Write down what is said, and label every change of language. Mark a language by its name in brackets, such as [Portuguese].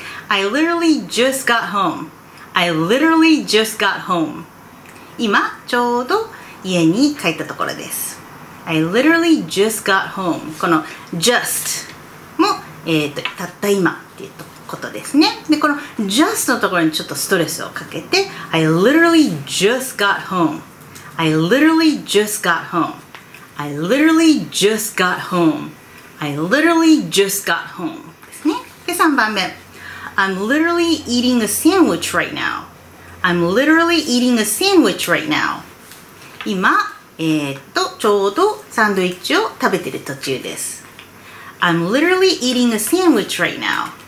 [English] I literally just got home. I literally just got home. [Japanese] 今、ちょうど家に帰ったところです。 [English] I literally just got home. [Japanese] この just も、たった今っていうことですね。で、この just のところにちょっとストレスをかけて [English] I literally just got home. I literally just got home. I literally just got home. I literally just got home [Japanese] ですね。で、3番目。 [English] I'm literally eating a sandwich right now. I'm literally eating a sandwich right now. [Japanese] 今、ちょうどサンドイッチを食べてる途中です。 [English] I'm literally eating a sandwich right now.